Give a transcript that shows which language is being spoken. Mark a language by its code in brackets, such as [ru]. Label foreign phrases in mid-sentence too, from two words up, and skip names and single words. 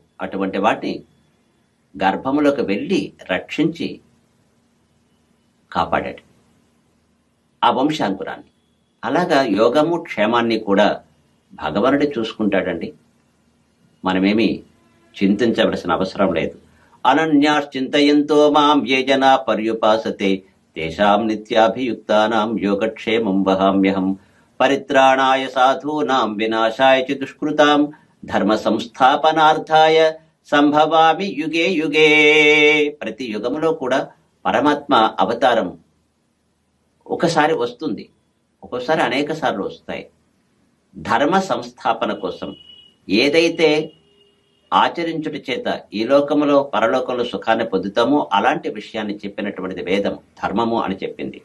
[te] అటువంటి వాటిని గర్భములోకి వెళ్ళి రక్షించి కాపాడాడు ఆ వంశాంకురాన్ని. అలాగా యోగము క్షేమాన్ని కూడా భగవానుడే చూసుకుంటాడండి. మనమేమి చింతించవలసిన అవసరం లేదు. [sa] అనన్యాశ్చింతయంతో మాం ఏ జనా పర్యుపాసతే తేషాం నిత్యాభియుక్తానాం యోగక్షేమం వహామ్యహం. పరిత్రాణాయ సాధూనాం వినాశాయ చ దుష్కృతాం ధర్మ సంస్థాపనార్థాయ సంభవామి యుగే యుగే. [te] ప్రతి యుగములో కూడా పరమాత్మ అవతారం ఒకసారి వస్తుంది, ఒక్కోసారి అనేక సార్లు వస్తాయి. ధర్మ సంస్థాపన కోసం ఏదైతే ఆచరించుట చేత ఈ లోకములో పరలోకంలో సుఖాన్ని పొందుతామో అలాంటి విషయాన్ని చెప్పినటువంటిది వేదం, ధర్మము అని చెప్పింది.